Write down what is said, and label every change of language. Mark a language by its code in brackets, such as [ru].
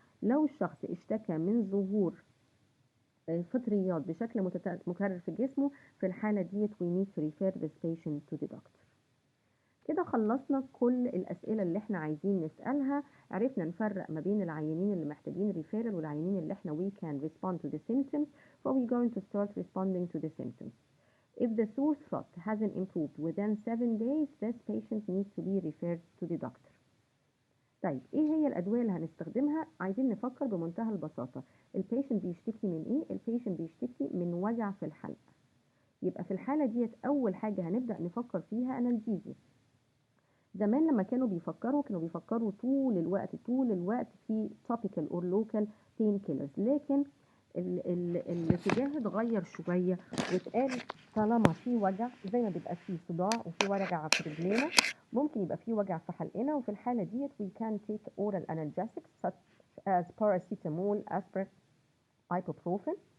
[ar] لو الشخص اشتكى من ظهور فطريات بشكل مكرر في جسمه، في الحالة ديت [en] we need to refer this patient to the doctor. [ar] كده خلصنا كل الأسئلة اللي احنا عايزين نسألها، عرفنا نفرق ما بين العيانين اللي محتاجين referral والعيانين اللي احنا [en] we can respond to the symptoms, [ar] so we're going to start responding to the symptoms. [en] If the sore throat hasn't improved within 7 days, this patient needs to be referred to the doctor. [ar] طيب ايه هي الادويه اللي هنستخدمها؟ عايزين نفكر بمنتهى البساطه. البيشنت بيشتكي من ايه؟ البيشنت بيشتكي من وجع في الحلق. يبقى في الحاله ديت اول حاجه هنبدا نفكر فيها انالجيزيا. زمان لما كانوا بيفكروا طول الوقت في topical or local pain killers، لكن الاتجاه اتغير شويه واتقال طالما في وجع، زي ما بيبقى في صداع وفي وجع في رجلينا، ممكن يبقى في وجع في حلقنا، وفي الحاله ديت [en] we can take oral analgesics such as paracetamol, aspirin, ibuprofen.